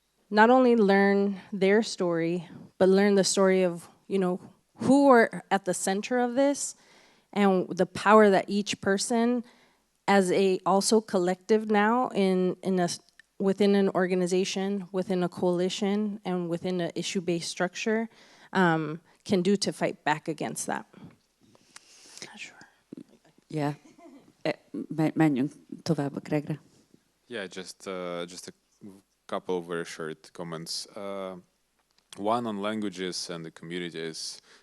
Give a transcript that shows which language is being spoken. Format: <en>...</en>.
<en>not only learn their story, but learn the story of, you know, who are at the center of this and the power that each person as a also collective now within an organization, within a coalition, and within an issue-based structure can do to fight back against that. Not sure. Yeah.</en> <hu>Menjünk tovább a Gregre.</hu> <en>Yeah, just a couple of very short comments. One on languages and the communities.</en>